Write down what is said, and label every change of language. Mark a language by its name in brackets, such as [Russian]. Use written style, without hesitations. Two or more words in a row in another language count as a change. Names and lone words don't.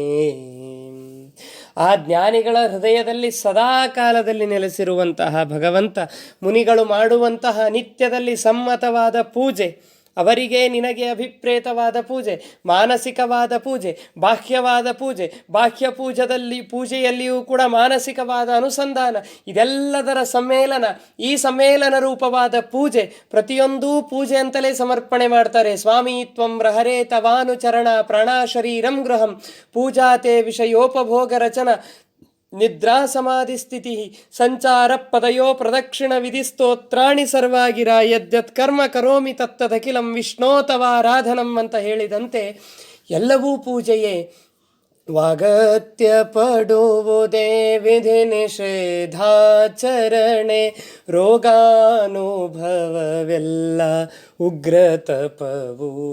[Kannada] ಆ ಜ್ಞಾನಿಗಳ ಹೃದಯದಲ್ಲಿ ಸದಾ ಕಾಲದಲ್ಲಿ ನೆಲೆಸಿರುವಂತಹ ಭಗವಂತ ಮುನಿಗಳು ಮಾಡುವಂತಹ ನಿತ್ಯದಲ್ಲಿ ಸಮ್ಮತವಾದ ಪೂಜೆ, ಅವರಿಗೆ ನಿನಗೆ ಅಭಿಪ್ರೇತವಾದ ಪೂಜೆ, ಮಾನಸಿಕವಾದ ಪೂಜೆ, ಬಾಹ್ಯವಾದ ಪೂಜೆ, ಬಾಹ್ಯ ಪೂಜೆಯಲ್ಲಿಯೂ ಕೂಡ ಮಾನಸಿಕವಾದ ಅನುಸಂಧಾನ, ಇದೆಲ್ಲದರ ಸಮ್ಮೇಳನ. ಈ ಸಮ್ಮೇಳನ ರೂಪವಾದ ಪೂಜೆ ಪ್ರತಿಯೊಂದೂ ಪೂಜೆ ಅಂತಲೇ ಸಮರ್ಪಣೆ ಮಾಡ್ತಾರೆ. [Sanskrit] ಸ್ವಾಮಿ ತ್ವಂ ರಹರೇ ತವಾನುಚರಣ ಪ್ರಾಣ ಶರೀರಂ ಗೃಹಂ ಪೂಜಾತೆ ವಿಷಯೋಪಭೋಗ ರಚನ ನಿದ್ರಾ ಸಮಾಧಿ ಸ್ಥಿತಿ ಸಂಚಾರ ಪದಯೋ ಪ್ರದಕ್ಷಿಣ ವಿಧಿ ಸ್ತೋತ್ರಾಣಿ ಸರ್ವಾಗಿರ ಯದ್ಯತ್ ಕರ್ಮ ಕರೋಮಿ ತತ್ತದಖಿಲಂ ವಿಷ್ಣೋತವಾರಾಧನಂ [Kannada] ಅಂತ ಹೇಳಿದಂತೆ ಎಲ್ಲವೂ ಪೂಜೆಯೇ. ವಾಗತ್ಯ ಪಡುವುದೇ ವಿಧಿ ನಿಷೇಧಾಚರಣೆ ರೋಗಾನುಭವವೆಲ್ಲ ಉಗ್ರ ತಪವು